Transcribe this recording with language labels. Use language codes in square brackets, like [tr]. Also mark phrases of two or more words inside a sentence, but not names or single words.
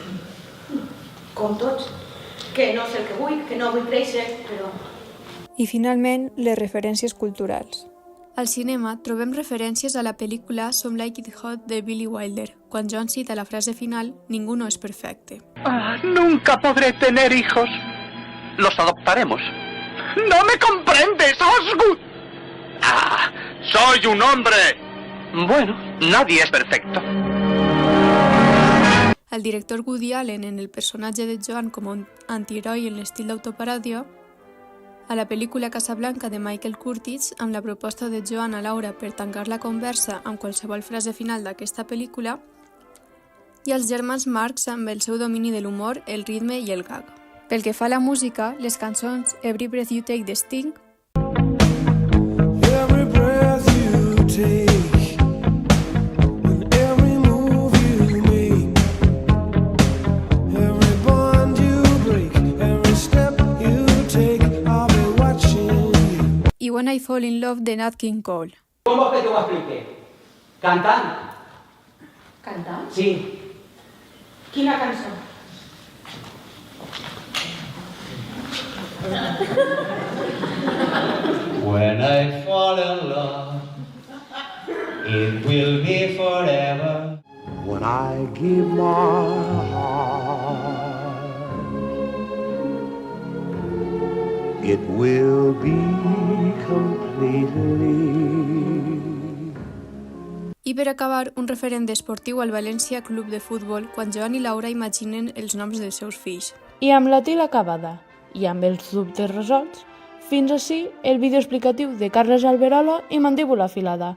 [ca] Com tots. Que no sé el que vull, que no vull créixer, però... I finalment, les referències culturals. Al cinema trobem referències a la pel·lícula Some Like It Hot de Billy Wilder, quan John cita la frase final «Ningú no es perfecte». [es] Nunca podré tener hijos. Los adoptaremos. ¡No me comprendes, Osgood! ¡Ah! ¡Soy un hombre! Bueno, nadie es perfecto. [ca] El director Woody Allen en el personatge de Joan com un antiheroi en l'estil d'autoparàdia, a la pel·lícula Casablanca de Michael Curtiz amb la proposta de Joan a Laura per tancar la conversa amb qualsevol frase final d'aquesta pel·lícula, i els germans Marx amb el seu domini de l'humor, el ritme i el gag. Pel que fa a la música, les cançons Every Breath You Take de Sting, [en] Every breath you take, and every move you make, every bond you break, every step you take, I'll be watching you. [ca] i When I Fall in Love de Nat King Cole. Com vols que t'ho expliqui? Cantant? Cantar? Sí. Quina cançó? [en] When I fall in love, it will be forever. When I give my heart, it will be completely. [ca] I per acabar, un referent esportiu al València Club de Futbol quan Joan i Laura imaginen els noms dels seus fills. I amb la tila acabada i amb els dubtes resolts, fins ací el vídeo explicatiu de Carles Alberola i Mandíbula Afilada.